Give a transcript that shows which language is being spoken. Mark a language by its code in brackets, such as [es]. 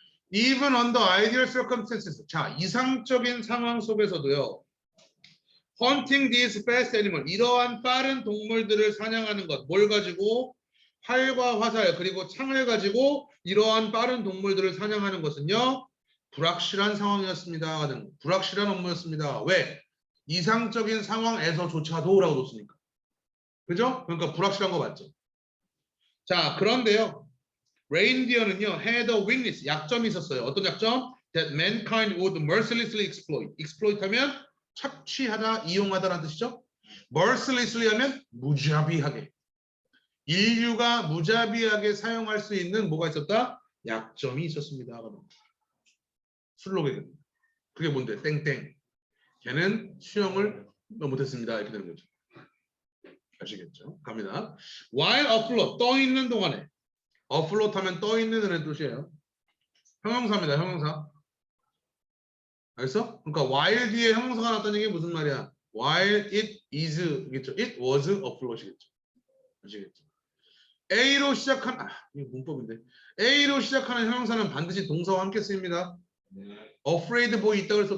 [en] Even under ideal circumstances. [ko] 자, 이상적인 상황 속에서도요. [en] Hunting these fast animals. [ko] 이러한 빠른 동물들을 사냥하는 것. 뭘 가지고? 활과 화살 그리고 창을 가지고 이러한 빠른 동물들을 사냥하는 것은요. 불확실한 상황이었습니다. 불확실한 업무였습니다. 왜? 이상적인 상황에서조차도라고 뒀으니까. 그죠? 그러니까 불확실한 거 맞죠? 자, 그런데요. 레인디어는요, [en] had a weakness, [ko] 약점이 있었어요. 어떤 약점? [en] That mankind would mercilessly exploit. [ko] exploit 하면 착취하다, 이용하다라는 뜻이죠. mercilessly 하면 무자비하게. 인류가 무자비하게 사용할 수 있는 뭐가 있었다? 약점이 있었습니다. 술록에. 그게 뭔데? 땡땡. 걔는 수영을 못했습니다. 이렇게 되는 거죠. 아시겠죠? 갑니다. [en] While afloat, [ko] 떠 있는 동안에. afloat 하면 떠 있는 이라는 뜻이에요. 형용사입니다. 형용사. 알겠어? 그러니까 while 뒤에 형용사가 나왔다는 얘기 무슨 말이야? [en] while it is [ko] 겠죠. [en] it was afloat [ko] 이겠죠. 아시겠죠? A로 시작한 이게 문법인데 A로 시작하는 형용사는 반드시 동사와 함께 쓰입니다. afraid boy 있다고 그랬어?